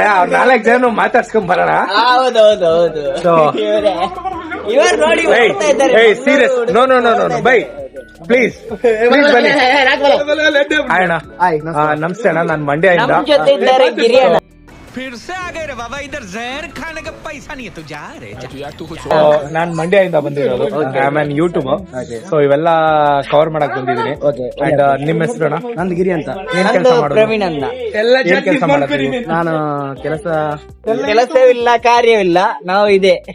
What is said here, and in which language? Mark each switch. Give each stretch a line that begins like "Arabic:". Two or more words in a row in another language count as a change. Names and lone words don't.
Kannada: ಅವ್ರ 4 ಜನ ಮಾತಾಡ್ಸ್ಕೊಂಡ್ ಬರೋಣ. ಹೌದೌದೌದು. ಸೊ ಇವರು ನೋಡಿ
English: Serious, no no no no bye, please ಬನ್ನಿ.
Kannada: ಅಣ್ಣ ನಮಸ್ತೆ ಅಣ್ಣ, ನಾನು ಮಂಡ್ಯದಿಂದ. ನಮ್ ಜೊತೆ ಇದ್ದಾರೆ ಗಿರಿ ಅಣ್ಣ.
Hindi: फिर से आ गए रे बाबा, इधर जहर खाने का पैसा नहीं है, तू जा रे
Kannada: ನಾನ್ ಮಂಡ್ಯದಿಂದ ಬಂದಿರೋದು.
English: I am YouTube.
Kannada: ಸೊ ಇವೆಲ್ಲ ಕವರ್ ಮಾಡಕ್ ಬಂದಿದ್ದೀನಿ. ಅಂಡ್ ನಿಮ್ಮ ಹೆಸರು ಅಣ್ಣ? ನಂದು ಗಿರಿ ಅಂತ. ಏನ್ ಕೆಲಸ ಮಾಡೋದು? ಪ್ರವೀಣ್ ಅನ್ನ. ಏನ್ ಕೆಲಸ ಮಾಡೋದು? ನಾನು ಕೆಲಸವಿಲ್ಲ, ಕಾರ್ಯವಿಲ್ಲ, ನಾವು ಇದೆ.